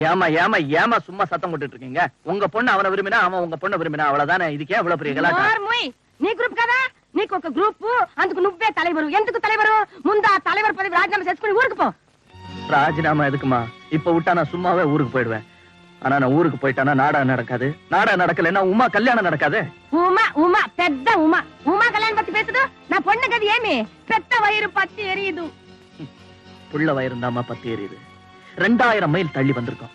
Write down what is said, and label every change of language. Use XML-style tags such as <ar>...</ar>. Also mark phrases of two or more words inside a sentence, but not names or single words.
<ta>ஏமா ஏமா ஏமா சும்மா சத்தம் போட்டுட்டு இருக்கீங்க? உங்க பொண்ணு அவனை விரும்பினா அவன் உங்க பொண்ணை விரும்பினா அவ்வளவுதானே. இதுக்கே அவ்வளவு பெரிய கலாட்டா?</ta> <te>నీ గ్రూప్ కదా నీకు ఒక గ్రూప్ అందుకు నువ్వే தலைவர். ఎందుకు தலைவர்? ముందా தலைவர் పదవి రాజీనామా చేసుకుని ఊరికి పో.</te> <ta>ராஜினாமா எதுக்குமா? இப்ப விட்டா நான் சும்மாவே ஊருக்கு போயிடுவேன். ஆனா நான் ஊருக்கு போயிட்டானா நாடகம் நடக்காது. நாடகம் நடக்கலன்னா உமா கல்யாணம் நடக்காது. உமா உமா పెద్ద உமா உமா கல்யாணம் பத்தி பேசுது. நான் பொண்ணு கதி ஏமி பெத்த வயிறு பத்தி எரியுது. புள்ள வயிறுந்தாமா பத்தி எரியுது. 2000 மைல் தள்ளி வந்திருக்கோம்.</ta>